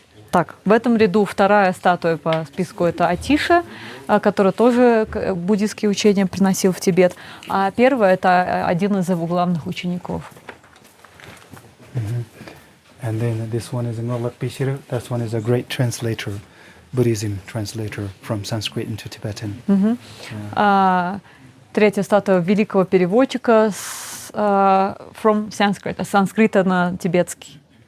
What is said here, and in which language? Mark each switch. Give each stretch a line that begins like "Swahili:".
Russian: Так, в этом ряду вторая статуя по списку — это Атиша, который тоже буддийские учения приносил в Тибет. А первая — это один из его главных учеников.
English: And then this one is Ngolak Pishiru. That one is a great translator, Buddhism translator from Sanskrit into Tibetan.
Russian: Третья статуя великого переводчика
English: from Sanskrit,
Russian: санскрита на тибетский.